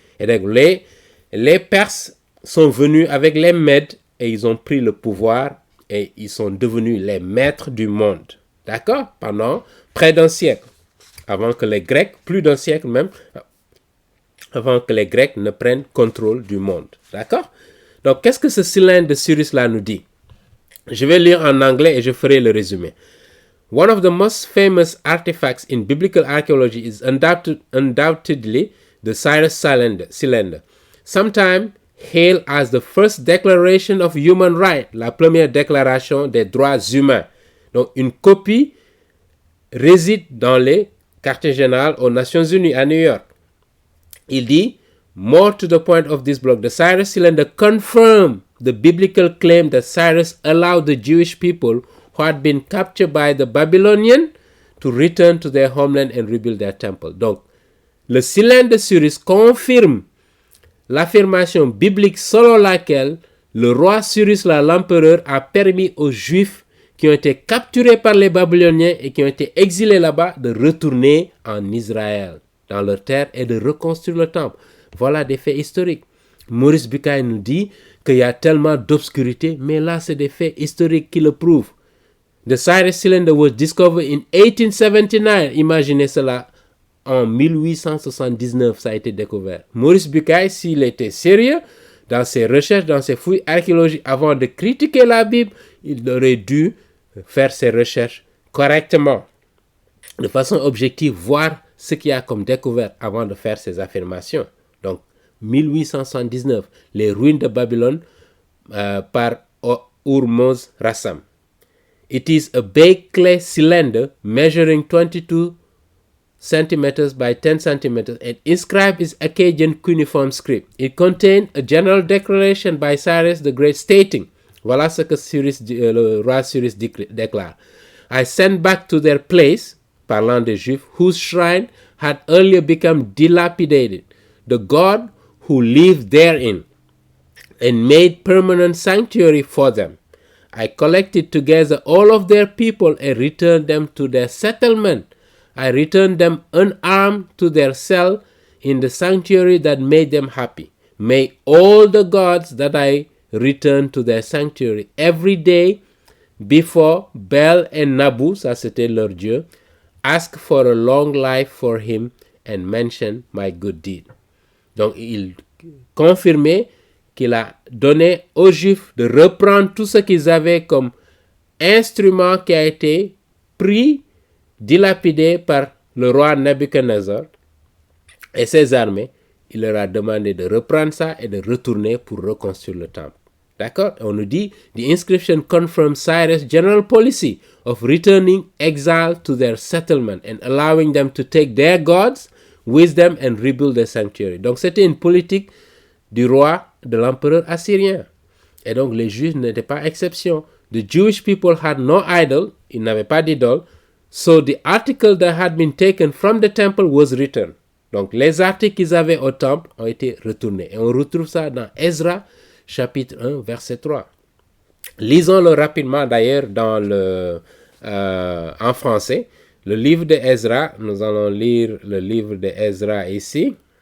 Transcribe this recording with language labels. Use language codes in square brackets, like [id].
[fr] Et donc, les Perses sont venus avec les Mèdes et ils ont pris le pouvoir et ils sont devenus les maîtres du monde. D'accord? Pendant près d'un siècle. Avant que les Grecs, plus d'un siècle même, avant que les Grecs ne prennent contrôle du monde. D'accord? Donc, qu'est-ce que ce cylindre de Cyrus-là nous dit? Je vais lire en anglais et je ferai le résumé. [en] One of the most famous artifacts in biblical archaeology is undoubtedly the Cyrus cylinder. Sometimes hailed as the first declaration of human rights, [fr] la première déclaration des droits humains. Donc, une copie réside dans les quartiers généraux aux Nations Unies à New York. Il dit, [en] more to the point of this block, the Cyrus cylinder confirmed the biblical claim that Cyrus allowed the Jewish people who had been captured by the Babylonians to return to their homeland and rebuild their temple. [fr] Donc, le cylindre de Cyrus confirme l'affirmation biblique selon laquelle le roi Cyrus, l'empereur, a permis aux Juifs qui ont été capturés par les Babyloniens et qui ont été exilés là-bas de retourner en Israël, dans leur terre, et de reconstruire le temple. Voilà des faits historiques. Maurice Bucaille nous dit qu'il y a tellement d'obscurité, mais là, c'est des faits historiques qui le prouvent. [en] The Cyrus cylinder was discovered in 1879. [fr] Imaginez cela. En 1879, ça a été découvert. Maurice Bucaille, s'il était sérieux dans ses recherches, dans ses fouilles archéologiques, avant de critiquer la Bible, il aurait dû faire ses recherches correctement, de façon objective, voir ce qu'il y a comme découverte avant de faire ses affirmations. Donc, 1879, les ruines de Babylone par Hormozd Rassam. [en] It is a baked clay cylinder measuring 22 centimeters by 10 centimeters and inscribed in Akkadian cuneiform script. It contained a general declaration by Cyrus the Great stating, [fr] voilà ce que le roi Cyrus déclare, [en] I sent back to their place, [fr] parlant des Juifs, [en] whose shrine had earlier become dilapidated, the God who lived therein, and made permanent sanctuary for them. I collected together all of their people and returned them to their settlement. I returned them unarmed to their cell in the sanctuary that made them happy. May all the gods that I return to their sanctuary every day before Baal and Nabu, [fr] ça c'était leur dieu, [en] ask for a long life for him and mention my good deed. [fr] Donc il confirmait qu'il a donné aux Juifs de reprendre tout ce qu'ils avaient comme instrument qui a été pris, dilapidé par le roi Nebuchadnezzar et ses armées. Il leur a demandé de reprendre ça et de retourner pour reconstruire le temple. D'accord? On nous dit, [en] the inscription confirms Cyrus' general policy of returning exile to their settlement and allowing them to take their gods with them and rebuild their sanctuary. [fr] Donc c'était une politique du roi, de l'empereur assyrien. Et donc les Juifs n'étaient pas exception. [en] The Jewish people had no idol, [fr] ils n'avaient pas d'idole, [en] so the article that had been taken from the temple was returned. [fr] Donc les articles qu'ils avaient au temple ont été retournés. Et on retrouve ça dans Ezra, chapitre 1, verset 3. Lisons-le rapidement d'ailleurs en français. Le livre de Ezra, nous allons lire le livre de Ezra ici.